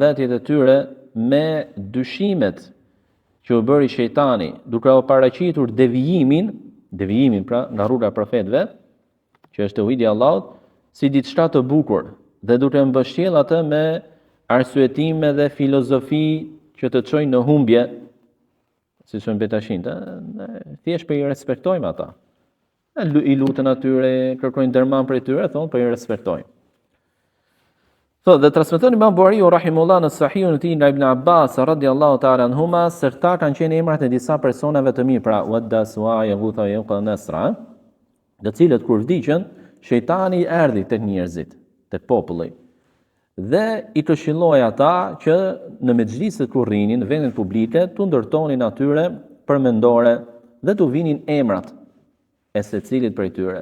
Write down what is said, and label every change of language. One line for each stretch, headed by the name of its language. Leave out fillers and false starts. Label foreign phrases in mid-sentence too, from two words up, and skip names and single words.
Albanian: vetjet e tyre me dyshimet që u bëri shejtani, duke u paraqitur devijimin devijimin pra nga rruga e profetëve, që është tauhidi i Allahut, si diçka të bukur dhe duke mbështjell atë me arsyetime dhe filozofi që të çojnë në humbje, si thonë betashin, thjesht për i respektojmë ata. I lutën atyre, kërkojnë dërman për tyre, thonë për i respektojmë. Dhe transmeton Imam Buhariu rahimullah në Sahihun e tij nga Ibn Abbas
Arabic: رضي الله تعالى عنهما,
Albanian: se këta kanë qenë emrat e disa personave të mirë, pra Wadda, Su'a, Yaghutha, Yauqa, Nasra, të cilët kur vdiqën, shejtani erdhi tek njerëzit, tek populli, dhe i këshilloi ata që në mexhliset kur rrinin, në vendet publike, tu ndërtonin atyre përmendore dhe tu vinin emrat e secilit prej tyre.